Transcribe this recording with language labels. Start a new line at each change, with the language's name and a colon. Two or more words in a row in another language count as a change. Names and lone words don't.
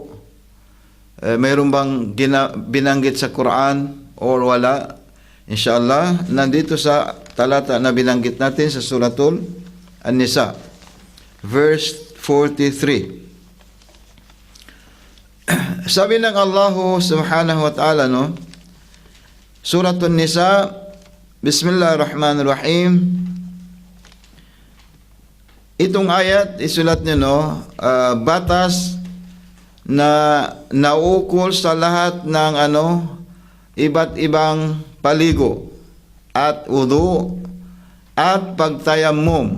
Filipino: Mayroon bang binanggit sa Quran or wala? Inshallah, nandito sa talata na binanggit natin sa Suratul An-Nisa, verse 43. Sabi ng Allah subhanahu wa ta'ala, no? Suratul Nisa,
Arabic: بسم الله الرحمن الرحيم.
Filipino: Itong ayat, isulat nyo, no? Batas na naukol sa lahat ng iba't ibang paligo at wudu at pagtayammum.